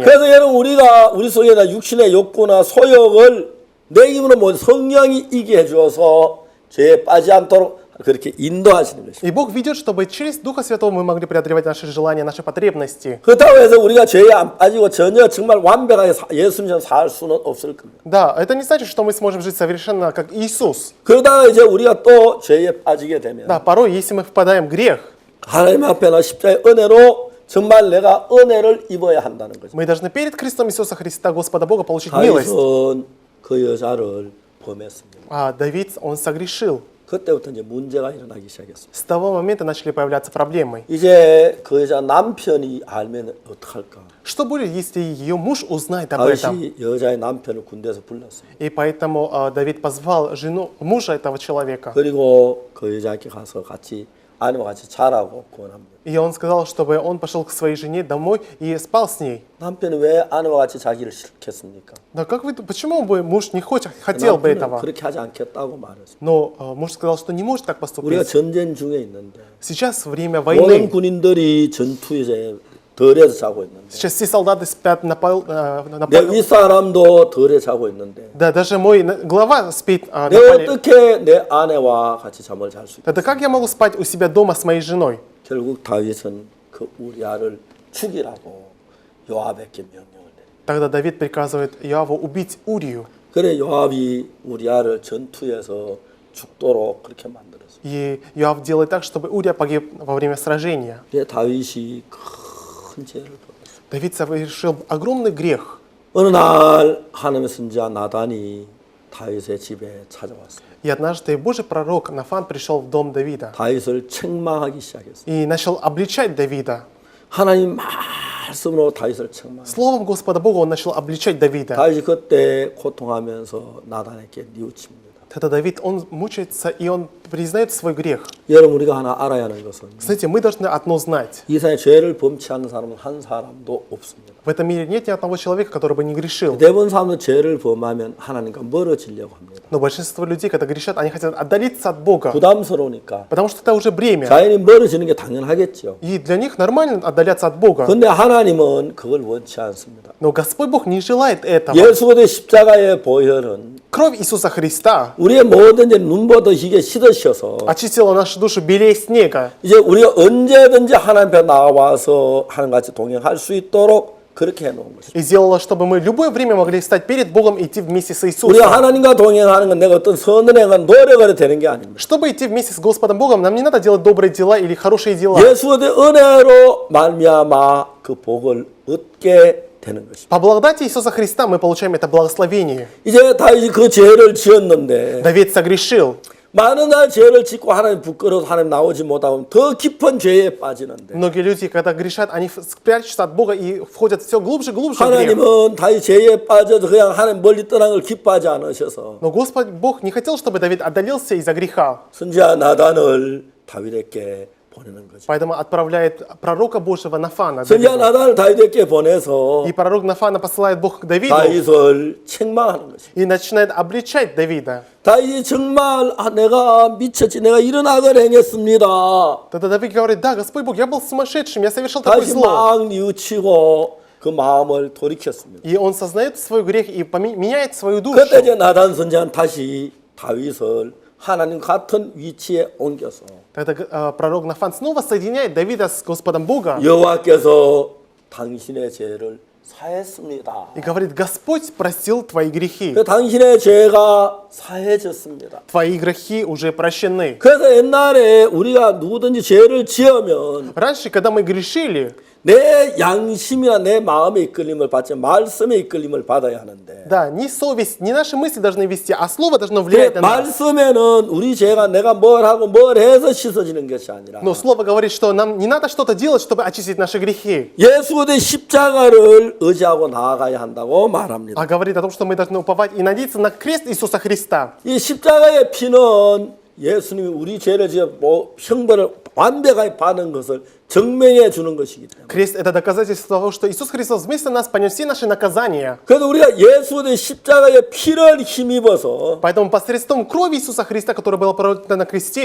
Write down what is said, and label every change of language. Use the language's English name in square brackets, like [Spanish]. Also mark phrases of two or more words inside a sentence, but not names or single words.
[Korean] 그래서 여러분 우리 속에 있는 육신의 욕구나 소욕을 내 힘으로 못 성령이 이기게 해주어서 죄에 빠지지 않도록 그렇게 인도하시는 것입니다. [Russian] И Бог ведет, чтобы через Духа Святого мы могли преодолевать наши желания, наши потребности. [Korean] 그렇다고 해서 우리가 죄에 안 빠지고 전혀 정말 완벽하게 예수님처럼 살 수는 없을 겁니다. [Russian] Да, это не значит, что мы сможем жить совершенно как Иисус. [Korean] 그러다가 이제 우리가 또 죄에 빠지게 되면 [Russian] Да, порой, если мы впадаем в грех, [Korean] 하나님 앞에나 십자가의 은혜로 정말 내가 은혜를 입어야 한다는 거죠. [Russian] мы должны перед крестом Иисуса Христа, Господа Бога, получить милость. [Korean] 다윗은 그 여자를 범했습니다. [Russian] А Давид, он согрешил. [Korean] 그때부터 이제 문제가 일어나기 시작했습니다. [Russian] С того момента начали появляться проблемы. [Korean] 이제 그 여자 남편이 알면 어떡할까? [Russian] Что будет, если ее муж узнает об этом? [Korean] 다윗이 여자의 남편을 군대에서 불렀어요. [Russian] И поэтому Давид позвал жену, мужа этого человека. [Korean] 그리고 그 여자에게 가서 같이 아내와 같이 자라고 권합니다. [Russian] И он сказал, чтобы он пошел к своей жене домой и спал с ней. [Korean] 남편이 왜 아내와 같이 자기를 싫겠습니까? [Russian] Да как вы, почему бы муж не хотел бы [Korean] 남편은 [Russian] этого? [Korean] 그렇게 하지 않겠다고 말했어요. [Russian] Но муж сказал, что не может так [Korean] 우리가 [Russian] поступить. [Korean] 전쟁 중에 있는데 [Russian] Сейчас время [Korean] 모든 [Russian] войны. [Korean] 군인들이 전투에 덜에서 자고 있는데 [Russian] Сейчас все солдаты спят на [Korean] 내 윗사람도 덜에 자고 있는데 [Russian] Да, даже мой глава спит на [Korean] 내가 [Russian] поле. [Korean] 어떻게 내 아내와 같이 잠을 잘 수 있겠어? [Russian] Это как я могу спать у себя дома с моей женой? [Korean] 결국 다윗은 그 우리아를 죽이라고 요압에게 명령을 내립니다. [Russian] Тогда Давид приказывает Иоаву убить Урию. [Korean] 그래 요압이 우리아를 전투에서 죽도록 그렇게 만들었어요. [Russian] И Иоав делает так, чтобы Урия погиб во время сражения. [Korean] 그래 다윗이 큰 죄를 범했어요. [Russian] Давид совершил огромный грех. [Korean] 어느 날 하나님의 선지자 나단이 다윗의 집에 찾아왔어요. [Russian] И однажды Божий пророк Нафан пришел в дом Давида [Korean] 다윗을 책망하기 시작했어요. [Russian] и начал обличать Давида. [Korean] 하나님 말씀으로 다윗을 책망. [Russian] Словом Господа Бога он начал обличать Давида. [Korean] 다윗이 그때 고통하면서 나단에게 뉘우칩니다. [Russian] Тогда Давид, он мучается и он признает свой грех. [Korean] 여러분 우리가 하나 알아야 하는 것은 [Russian] Знаете, мы должны одно знать. [Korean] 이 세상에 죄를 범치 않는 사람은 한 사람도 없습니다. [Russian] В этом мире нет ни одного человека, который бы не грешил. [Korean] 대부분 사람들 죄를 범하면 하나님과 멀어지려고 합니다. [Russian] Но большинство людей, когда грешат, они хотят отдалиться от Бога. [Korean] 부담스러우니까 [Russian] Потому что это уже бремя. [Korean] 자연히 멀어지는 게 당연하겠죠. [Russian] И для них нормально отдаляться от Бога. [Korean] 그런데 하나님은 그걸 원치 않습니다. [Russian] Но Господь Бог не желает этого. [Korean] 예수 그리스도의 십자가의 보혈은 [Russian] Кровь Иисуса Христа [Korean] 우리의 모든 죄 눈보다 희게 씻으셔서 [Russian] очистила нашу душу белее снега. [Korean] 이제 우리가 언제든지 하나님 앞에 나와서 하나님같이 동행할 수 있도록 그렇게 해놓은 것입니다. [Russian] И сделала, чтобы мы любое время могли стать перед Богом и идти вместе с [Korean] 우리가 [Russian] Иисусом. [Korean] 하나님과 동행하는 건 내가 어떤 선을 행한 노력을 되는 게 아닙니다. [Russian] Чтобы идти вместе с Господом Богом, нам не надо делать добрые дела или хорошие дела. [Korean] 예수의 은혜로 말미암아 그 복을 얻게 되는 것입니다. [Russian] По благодати Иисуса Христа мы получаем это благословение. [Korean] 이제 다윗이 그 죄를 지었는데 [Russian] Давид согрешил. [Korean] 많은 날 죄를 짓고 하나님 부끄러워서 하나님 나오지 못하고 더 깊은 죄에 빠지는데 [Russian] Многие люди, когда грешат, они прячутся от Бога и входят все глубже и глубже в грех. [Korean] 하나님은 다윗 죄에 빠져서 그냥 하나님 멀리 떠난 걸 기뻐하지 않으셔서 [Russian] Но Господь Бог не хотел, чтобы Давид отдалился из-за греха. [Korean] 선지자 나단을 다윗에게 보내는 거죠. [Russian] Поэтому отправляет пророка Божьего Нафана. [Korean] 선지자 [Russian] Давиду. [Korean] 나단을 다윗에게 보내서 [Russian] И пророк Нафана посылает Бог к Давиду [Korean] 다윗을 책망하는 것이. [Russian] и начинает обличать Давида. [Korean] 다윗이 정말 내가 미쳤지, 내가 이런 악을 행했습니다. [Russian] Тогда Давид говорит: да, Господь Бог, я был сумасшедшим, я совершил такое [Korean] 다시 [Russian] зло. [Korean] 막 뉘우치고 그 마음을 돌이켰습니다. [Russian] И он сознает свой грех и меняет свою душу. [Korean] 그때 이제 나단 선지자는 다시 다윗을 하나님 같은 위치에 옮겨서 [Russian] Тогда пророк Нафан снова соединяет Давида с Господом Бога [Korean] 여호와께서 당신의 죄를 사했습니다. [Russian] и говорит: Господь простил твои грехи. [Korean] 그 당신의 죄가 사해졌습니다. [Russian] Твои грехи уже прощены. [Korean] 그래서 옛날에 우리가 누구든지 죄를 지으면 [Russian] Раньше, когда мы грешили, [Korean] 내 양심이나 내 마음의 이끌림을 받지 말씀의 이끌림을 받아야 하는데 [Russian] да, не совесть, не наши мысли должны вести, а слово должно [Korean] 그 [Russian] влиять на нас. [Korean] 말씀에는 우리 죄가 내가 뭘 하고 뭘 해서 씻어지는 것이 아니라 [Russian] Но слово говорит, что нам не надо что-то делать, чтобы очистить наши грехи. [Korean] 예수 그리스도의 십자가를 의지하고 나아가야 한다고 말합니다. [Russian] А говорит о том, что мы должны уповать и надеяться на крест Иисуса Христа. [Korean] 이 십자가의 피는 예수님이 우리 죄를 지어 형벌을 완벽하게 받은 것을 증명해 주는 것이기 때문에. [Russian] Крест — это доказательство того, что Иисус Христос вместо нас понес все наши наказания. [Korean] 그래서 우리가 예수 그리스도의 십자가의 피를 힘입어서 [Russian] Поэтому посредством крови Иисуса Христа, которая была пролита на кресте,